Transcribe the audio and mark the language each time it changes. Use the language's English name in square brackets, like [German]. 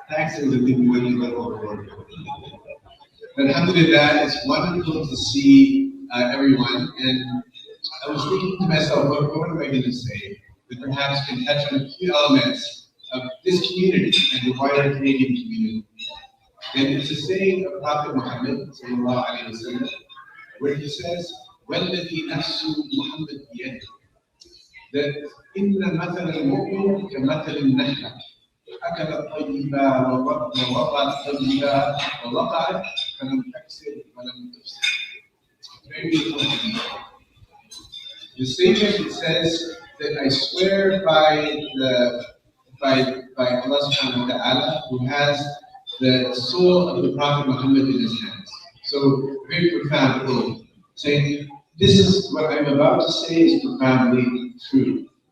[English] Taxes, I think we wouldn't go overboard. But alhamdulillah, it's wonderful to see everyone. And I was thinking to myself, what am I going to say that perhaps can touch on a few elements of this community and the wider Canadian community. And it's a saying of Prophet Muhammad, sallallahu alayhi wa sallam, where he says, [Arabic] وَالَّذِي نَفْسُ مُحَمَّدْ بِيَدِهِ, that إِنَّ مَثَلَ الْمُؤْمِنِ كَمَثَلِ النَّحْلَةِ أَكَلَ الطَّيِّبَ وَوَضَعَ الطَّيِّبَ وَوَقَعَتْ فَلَمْ تَكْسِرْ وَلَمْ تُفْسِدْ. [English] Very beautiful. The statement says that I swear by Allah subhanahu wa ta'ala, who has the soul of the Prophet Muhammad in his hands. So very profound quote, saying this is what I'm about to say is profoundly true.